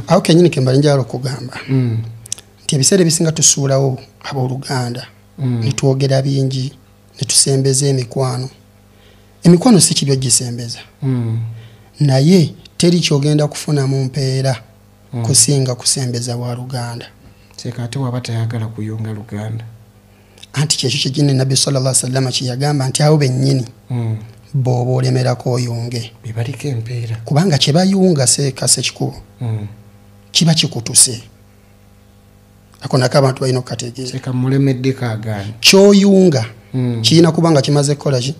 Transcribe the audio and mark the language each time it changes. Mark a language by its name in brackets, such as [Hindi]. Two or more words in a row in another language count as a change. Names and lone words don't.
[Ganda] Awo kennyini ke mbali njala okugamba nti ebiseera ebisinga tusuulawo abooluganda ne twogera bingi ne tusembeza emikwano. Emikwano si kibi ogisembeza, naye teri kyogenda kufuna mu mpeera kusinga kusembeza wa luganda. Seeka ate waba tayagala kuyunga luganda. Anti kyekyo kyegine Nabbi [Arabic] صلى الله عليه وسلم [Ganda] kyeyagamba nti awo bennyini bw'oba olemerako oyunge. Bibaliko empeera. Kubanga kye bayunga seeka sekikubo kiba kikutuse. Ako nako abantu balina okukategeeza. Seeka mulemeddeko agaani. Ky'oyunga kirina kubanga kimaze kukola ki?